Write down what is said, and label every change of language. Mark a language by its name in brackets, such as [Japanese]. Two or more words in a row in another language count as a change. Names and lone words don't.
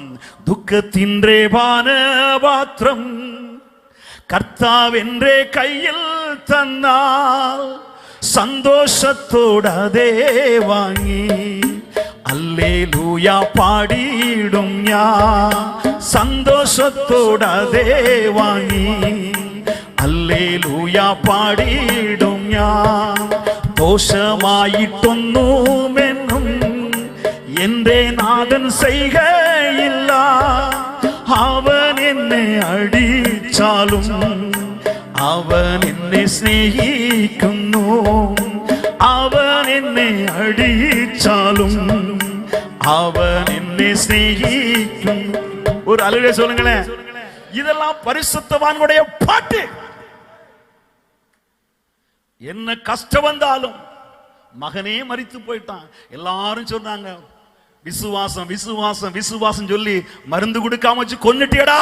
[Malayalam] ദുഃഖത്തിന്റെ പാന പാത്രം കർത്താവെന്റെ കയ്യിൽ തന്നാൽ സന്തോഷത്തോടതേ വാങ്ങി ഹല്ലേലൂയ്യാ പാടിടും ഞാൻ. സന്തോഷത്തോടതേ വാങ്ങി ഹല്ലേലൂയ്യാ പാടിടും ഞാൻ. ദോഷമായിട്ടൊന്നുമെന്നും എന്റെ നാഥൻ ചെയ്കയില്ല. അവൻ എന്നെ അടിച്ചാലും അവൻ എന്നെ സ്നേഹിക്കുന്നു. അവൻ എന്നെ അടിച്ചാലും അവൻ എന്നെ സ്നേഹിക്കുന്നു. [Tamil] ஒரு அலுவலக சொல்லுங்களேன். இதெல்லாம் பரிசுத்தவான்களுடைய பாட்டு. என்ன கஷ்டம் வந்தாலும் மகனே மரித்து போயிட்டான். எல்லாரும் சொன்னாங்க விசுவாசம் விசுவாசம் விசுவாசம் சொல்லி மருந்து கொடுக்காம வச்சு கொன்னுட்டியடா.